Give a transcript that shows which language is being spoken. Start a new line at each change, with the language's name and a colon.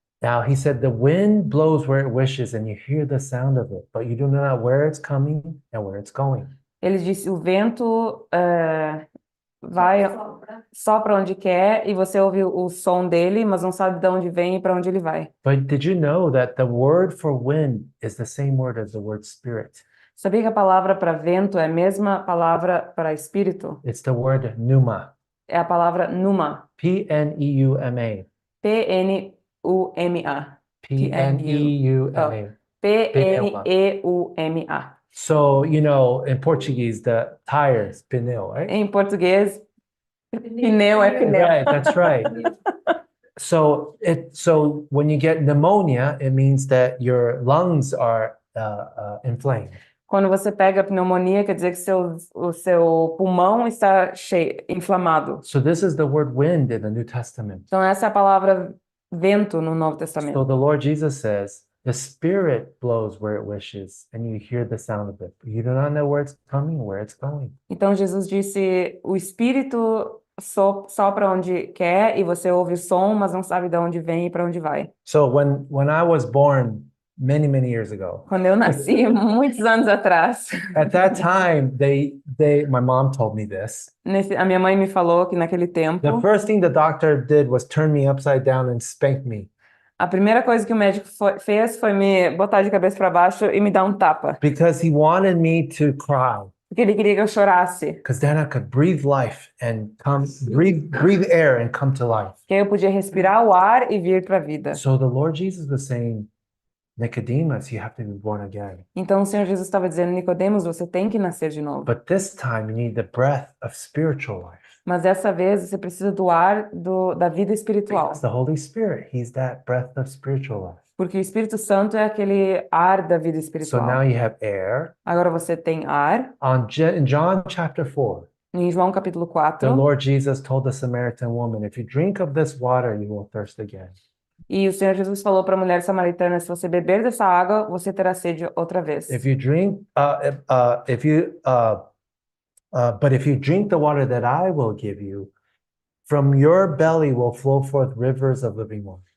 English: Now, he said, the wind blows where it wishes, and you hear the sound of it, but you do not know where it's coming and where it's going.
Portuguese: Ele disse, o vento vai só para onde quer e você ouve o som dele, mas não sabe de onde vem e para onde ele vai.
English: But did you know that the word for wind is the same word as the word spirit?
Portuguese: Sabia que a palavra para vento é a mesma palavra para espírito?
English: It's the word pneuma.
Portuguese: É a palavra pneuma. P-N-E-U-M-A. P-N-U-M-A. P-N-E-U-M-A. P-N-E-U-M-A.
English: So, you know, in Portuguese, the tires, pneu, right?
Portuguese: Em português, pneu é pneu.
English: Right, that's right. So when you get pneumonia, it means that your lungs are inflamed.
Portuguese: Quando você pega pneumonia, quer dizer que o seu pulmão está inflamado.
English: So this is the word wind in the New Testament.
Portuguese: Então essa é a palavra vento no Novo
English: So
Portuguese: Testamento.
English: the Lord Jesus says, the Spirit blows where it wishes, and you hear the sound of it. But you do not know where it's coming, where it's going.
Portuguese: Então Jesus disse, o Espírito sopra onde quer e você ouve o som, mas não sabe de onde vem e para onde vai.
English: So when I was born many, many years ago,
Portuguese: Quando eu nasci, muitos anos atrás,
English: at that time, my mom told me this.
Portuguese: a minha mãe me falou que naquele
English: The
Portuguese: tempo,
English: first thing the doctor did was turn me upside down and spank me
Portuguese: a primeira coisa que o médico fez foi me botar de cabeça para baixo e me dar um tapa,
English: because he wanted me to cry.
Portuguese: porque ele queria que eu chorasse,
English: Because then I could breathe life and breathe air and come to life.
Portuguese: que aí eu podia respirar o ar e vir para a vida.
English: So the Lord Jesus was saying, Nicodemus, you have to be born again.
Portuguese: Então o Senhor Jesus estava dizendo, Nicodemos, você tem que nascer de novo.
English: But this time you need the breath of spiritual life.
Portuguese: Mas dessa vez você precisa do ar da vida espiritual,
English: Because the Holy Spirit, He's that breath of spiritual life.
Portuguese: porque o Espírito Santo é aquele ar da vida
English: So
Portuguese: espiritual.
English: now you have air.
Portuguese: Agora você tem ar.
English: In John chapter 4,
Portuguese: Em João capítulo
English: the
Portuguese: 4,
English: Lord Jesus told the Samaritan woman, if you drink of this water, you will thirst again.
Portuguese: e o Senhor Jesus falou para a mulher samaritana, se você beber dessa água, você terá sede outra vez.
English: If you drink, but if you drink the water that I will give you, from your belly will flow forth rivers of living water.